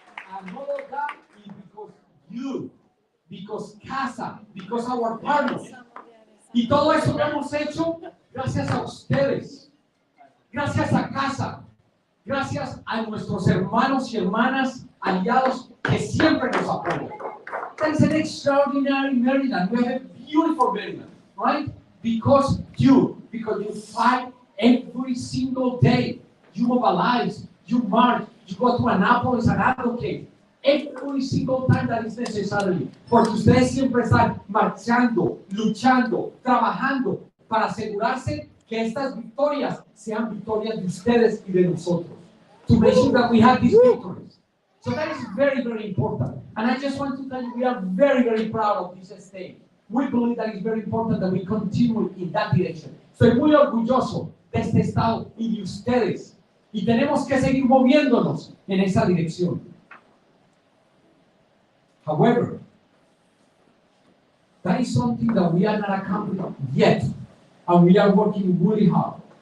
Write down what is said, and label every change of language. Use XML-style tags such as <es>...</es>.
<en>Another that is because CASA, because our partners.</en> <es>Y todo eso lo hemos hecho gracias a ustedes, gracias a CASA, gracias a nuestros hermanos y hermanas aliados que siempre nos apoyan.</es> <en>That is an extraordinary Maryland. We have a beautiful Maryland, right? Because you fight every single day. You mobilize, you march, you go to Annapolis and advocate every single time that is necessary.</en> <es>Porque ustedes siempre están marchando, luchando, trabajando para asegurarse que estas victorias sean victorias de ustedes y de nosotros.</es> <en>To make sure that we have these victories. So that is very, very important. And I just want to tell you, we are very, very proud of this state. We believe that it's very important that we continue in that direction.</en> <es>Soy muy orgulloso de este estado y de ustedes. Y tenemos que seguir moviéndonos en esa dirección.</es> <en>However, that is something that we are not accomplished yet. And we are working really hard.</en>